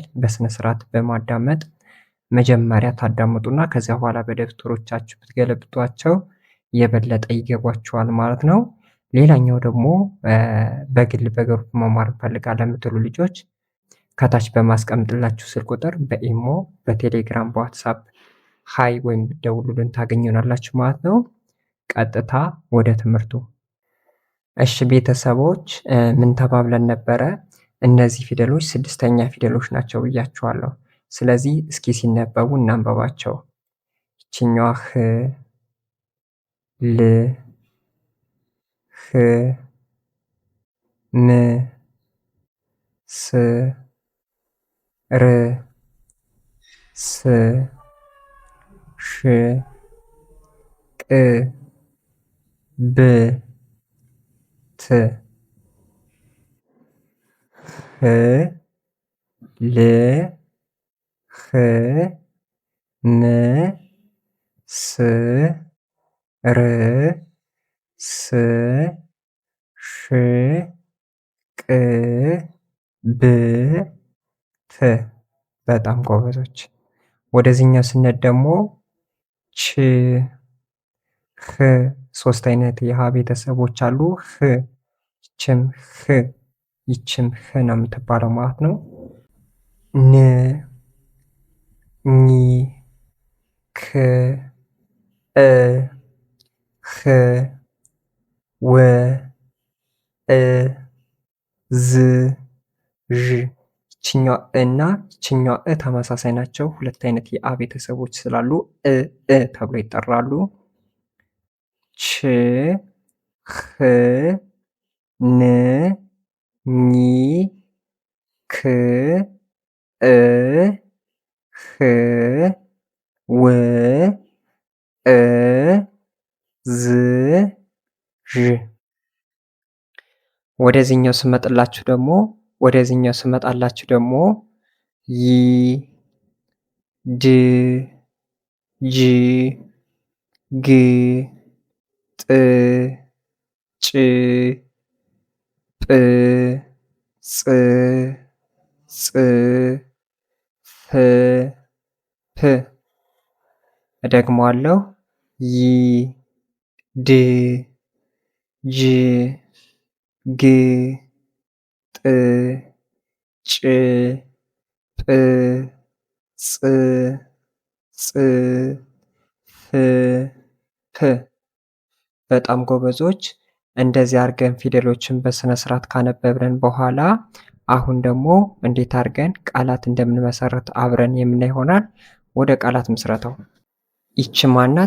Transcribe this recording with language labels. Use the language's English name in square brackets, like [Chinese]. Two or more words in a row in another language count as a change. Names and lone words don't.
[Amharic] በስነ ስርዓት በማዳመጥ መጀመሪያ ታዳምጡና ከዚያ በኋላ በደብተሮቻችሁ ብትገለብጧቸው የበለጠ ይገቧችኋል ማለት ነው። ሌላኛው ደግሞ በግል በግሩፕ መማር እንፈልጋለን የምትሉ ልጆች ከታች በማስቀምጥላችሁ ስልክ ቁጥር በኢሞ፣ በቴሌግራም፣ በዋትሳፕ ሀይ ወይም ብትደውሉልን ታገኙናላችሁ ማለት ነው። ቀጥታ ወደ ትምህርቱ። እሺ ቤተሰቦች ምን ተባብለን ነበረ? እነዚህ ፊደሎች ስድስተኛ ፊደሎች ናቸው ብያችኋለሁ። ስለዚህ እስኪ ሲነበቡ እናንበባቸው። ይችኛዋ ህ፣ ል፣ ህ፣ ም፣ ስ፣ ር፣ ስ፣ ሽ፣ ቅ፣ ብ፣ ት፣ ህ፣ ል፣ ህ፣ ም፣ ስ፣ ር፣ ስ፣ ሽ፣ ቅ፣ ብ፣ ት። በጣም ጎበዞች። ወደዚህኛው ስንሄድ ደግሞ ች፣ ህ፣ ሶስት አይነት የሀ ቤተሰቦች አሉ። ህ፣ ይችም ህ፣ ይችም ህ ነው የምትባለው ማለት ነው። ን፣ ኝ፣ ክ፣ እ፣ ህ፣ ወ፣ እ፣ ዝ፣ ዥ። ይችኛዋ እ እና ይችኛዋ እ ተመሳሳይ ናቸው። ሁለት አይነት የአ ቤተሰቦች ስላሉ እ ተብሎ ይጠራሉ። ች፣ ህ፣ ን፣ ኝ፣ ክ፣ እ፣ ህ፣ ው፣ እ፣ ዝ፣ ዥ። ወደዚህኛው ስመጣላችሁ ደግሞ ይ፣ ድ፣ ጅ፣ ግ፣ ጥ፣ ጭ፣ ጵ፣ ጽ፣ ፅ፣ ፍ፣ ፕ። እደግመዋለሁ። ይ፣ ድ፣ ጅ፣ ግ፣ ጥ፣ ጭ፣ ጵ፣ ጽ፣ ፅ፣ ፍ፣ ፕ። በጣም ጎበዞች። እንደዚህ አድርገን ፊደሎችን በስነ ስርዓት ካነበብን በኋላ አሁን ደግሞ እንዴት አድርገን ቃላት እንደምንመሰርት አብረን የምናይ ይሆናል። ወደ ቃላት ምስረታው። ይች ማናት?